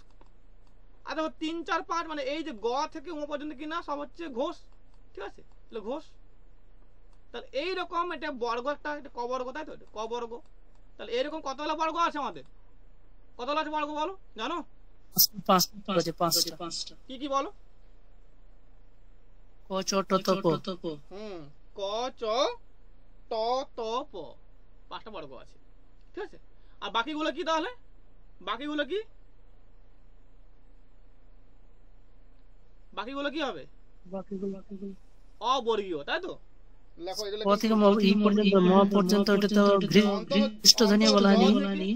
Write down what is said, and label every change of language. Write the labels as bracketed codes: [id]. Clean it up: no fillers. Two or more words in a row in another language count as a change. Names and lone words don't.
[bn] আর দেখো 3 4 5 মানে এই যে গ থেকে ও পর্যন্ত কিনা সব হচ্ছে ঘোষ, ঠিক আছে, তাহলে ঘোষ। তাহলে এইরকম এটা বর্গ, একটা এটা ক বর্গ, তাই তো? এটা ক বর্গ। তাহলে এরকম কতগুলো বর্গ আছে আমাদের, কতগুলো আছে বর্গ বলো, জানো? পাঁচটা। কি কি বলো? ক চ ট ত প, ক চ ট ত প, 5টা বর্গ আছে, ঠিক আছে। আর বাকিগুলো কি তাহলে, বাকিগুলো কি, বাকিগুলো কি হবে? অবর্গীয়, তাই তো? লেখো এগুলো ক থেকে ই পর্যন্ত ম পর্যন্ত এটা তো ঘৃষ্ট ধ্বনি বলা হয়নি।